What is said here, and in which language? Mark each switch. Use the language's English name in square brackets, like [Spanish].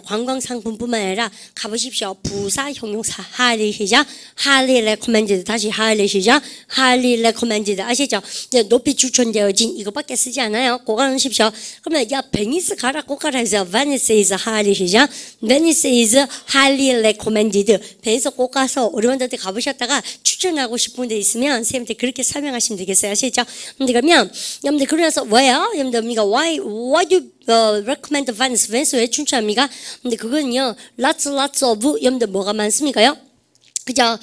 [Korean] 관광 상품뿐만 아니라 가보십시오. 부사, 형용사, highly 시작. [English] highly recommended. [Korean] 다시 highly 시작. [English] highly recommended. 아시죠? [Korean] 높이 추천되어진 이것밖에 쓰지 않아요. 꼭 알아놓으십시오. 그러면 야 베니스 가라 꼭 가라 해서 [English] Venice is highly [Korean] 시작. [English] Venice is highly recommended. [Korean] 베니스 꼭 가서 어려운데 가보셨다가 추천하고 싶은 데 있으면 선생님한테 그렇게 설명하시면 되겠어요. 아시죠? 근데 그러면 여러분들 그래서 왜요? 여러분들 [English] why do recommend Venice? [Korean] 왜 추천합니까? 근데 그거는요 lots of 여러분들 뭐가 많습니까요? 그죠?